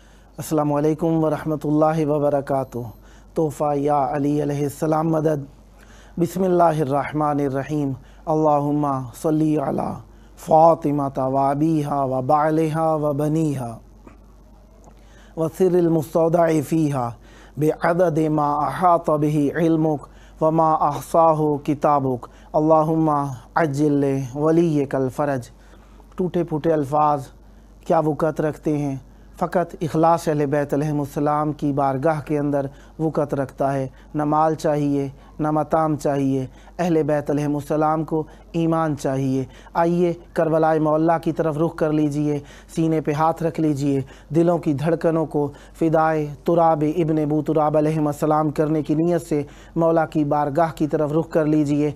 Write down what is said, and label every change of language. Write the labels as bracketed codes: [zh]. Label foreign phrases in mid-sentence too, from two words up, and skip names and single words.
[ar] السلام علیکم ورحمۃ اللہ وبرکاتہ۔ [ur] تحفہ یا علی علیہ السلام مدد۔ [ar] بسم اللہ الرحمن الرحیم۔ اللہم صلی علی فاطمۃ و ابیہا و بعلہا و بنیہا وسر المستودع فیہا بعدد ما احاط بہ علمک وما احصاہ کتابک۔ اللہم عجل ولیک الفرج۔ [ur] ٹوٹے پھوٹے الفاظ کیا وقت رکھتے ہیں؟ فقط اخلاص اہل بیت علیہم السلام کی بارگاہ کے اندر وقت رکھتا ہے۔ نہ مال چاہیے، نہ متام چاہیے، اہل بیت علیہم السلام کو ایمان چاہیے۔ آئیے کربلاء معلیٰ کی طرف رخ کر لیجئے، سینے پہ ہاتھ رکھ لیجئے، دلوں کی دھڑکنوں کو فدائے تراب ابن ابو تراب علیہم السلام کرنے کی نیت سے مولا کی بارگاہ کی طرف رخ کر لیجئے۔